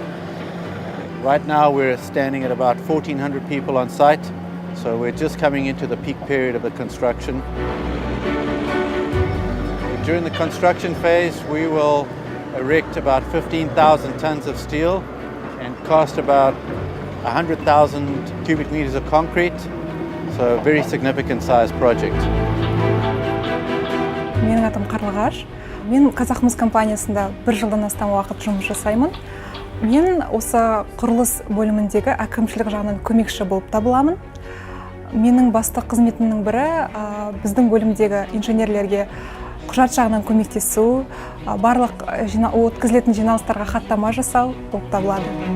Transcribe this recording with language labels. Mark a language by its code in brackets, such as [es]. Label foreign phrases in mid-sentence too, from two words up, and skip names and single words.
[en] Right now we're standing at about 1,400 people on site, so we're just coming into the peak period of the construction. During the construction phase, we will erect about 15,000 tons of steel and cast about 100,000 cubic meters of concrete, so a very significant size project. [kk] Менің атым Қарлығаш. Мен Қазақмыс компаниясында 1 жылдан астам уақыт жұмыс жасаймын. Мен осы құрылыс бөліміндегі әкімшілік жағынан көмекші болып табыламын. Менің басты қызметімнің бірі біздің бөлімдегі инженерлерге құжат жағынан көмектесу, барлық өткізілетін жиналыстарға хаттама жасау болып табылады.